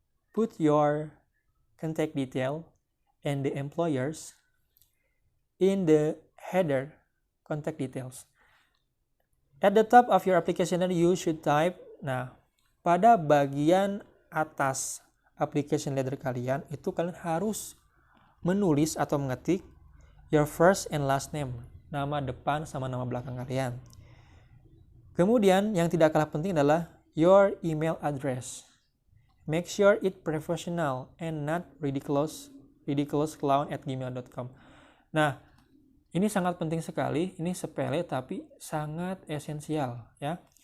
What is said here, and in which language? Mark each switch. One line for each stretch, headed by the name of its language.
English: Put your contact detail and the employers in the header contact details. At the top of your application letter you should type.
Indonesian: Nah, pada bagian atas application letter kalian itu kalian harus menulis atau mengetik
English: your first and last name,
Indonesian: nama depan sama nama belakang kalian. Kemudian yang tidak kalah penting adalah
English: your email address. Make sure it professional and not ridiculousclown@gmail.com.
Indonesian: Nah, ini sangat penting sekali, ini sepele tapi sangat esensial ya.